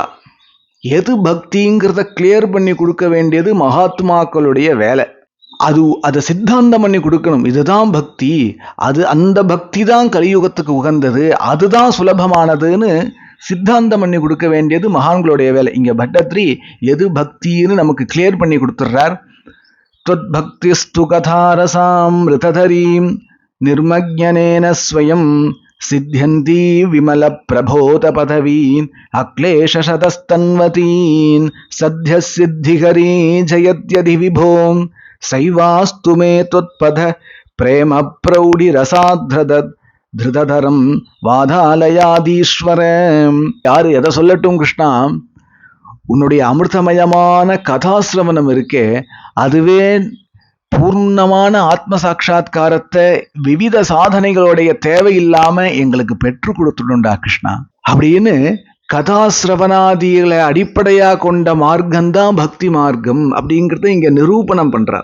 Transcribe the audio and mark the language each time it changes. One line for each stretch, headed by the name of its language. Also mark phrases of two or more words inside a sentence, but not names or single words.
Tamil: எது பக்திங்கிறத கிளியர் பண்ணி கொடுக்க வேண்டியது மகாத்மாக்களுடைய வேலை. அதை சித்தாந்தம் பண்ணி கொடுக்கணும். இதுதான் பக்தி, அந்த பக்தி தான் கலியுகத்துக்கு உகந்தது, அதுதான் சுலபமானதுன்னு சித்தாந்தம் பண்ணி கொடுக்க வேண்டியது மகான்களுடைய வேலை. இங்க பட்டத்ரி எது பக்தின்னு நமக்கு கிளியர் பண்ணி கொடுத்துடுறார்.
Sanskrit: त्वद्भक्तिस्तु कथारसां ऋतधरीं निर्मज्ञनेन स्वयं सिद्ध्यन्ती विमलप्रभोतपदवीन् अक्लेशशतस्तन्वतीन् सद्यः सिद्धिकरी जयत्यधि विभों सैवास्तु मे त्वत्पद प्रेम प्रौढिरसाध्रदत् दृढतरं वातालयाधीश्वरम्.
Tamil: யாரு எதை சொல்லட்டும் கிருஷ்ணா, உன்னுடைய அமிர்தமயமான கதாசிரவணம் இருக்கே, அதுவே பூர்ணமான ஆத்ம சாட்சா்காரத்தை விவித சாதனைகளுடைய தேவையில்லாம எங்களுக்கு பெற்று கொடுத்துடுண்டா கிருஷ்ணா அப்படின்னு கதாசிரவணாதிகளை அடிப்படையா கொண்ட மார்க்கம்தான் பக்தி மார்க்கம் அப்படிங்கிறத இங்க நிரூபணம் பண்றார்.